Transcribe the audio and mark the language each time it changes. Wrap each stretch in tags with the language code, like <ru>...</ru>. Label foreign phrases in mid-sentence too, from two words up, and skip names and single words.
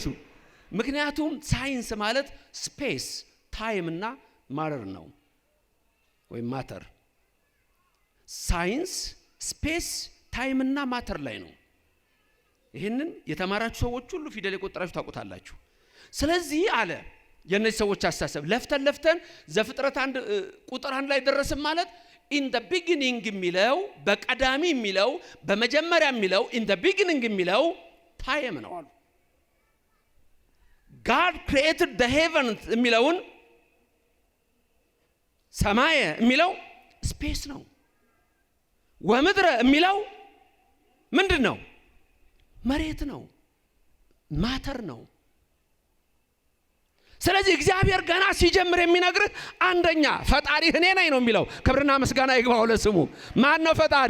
<am>ምክንያቱም ሳይንስ ማለት</am> <en>space time</en> <am>እና ማተር ነው፣ ወይ ማተር። ሳይንስ</am> <en>space time</en> <am>እና ማተር ላይ ነው። ይሄንን የተማራችሁ ሰዎች ሁሉ ፊደል የቆጠራችሁ ታውቁታላችሁ። ስለዚህ አለ የነዚህ ሰዎች አስተሳሰብ ለፍተን ዘፍጥረት 1 ቁጥር 1 ላይ ደረስን ማለት</am> <en>in the beginning</en> <am>የሚለው በቀዳሚ የሚለው በመጀመሪያ የሚለው</am> <en>in the beginning</en> <am>የሚለው ታይም ነው አሉ።</am> <en>God created the heaven</en> <am>የሚለውን ሰማይ የሚለው ስፔስ ነው። ወምድረ የሚለው ምንድነው? መሬት ነው፣ ማተር ነው። ስለዚህ እግዚአብሔር ገና ሲጀምር የሚነግርህ አንደኛ ፈጣሪ እኔ ነኝ ነው የሚለው። ክብርና ምስጋና ይግባው ለስሙ። ማን ነው ፈጣሪ?</am>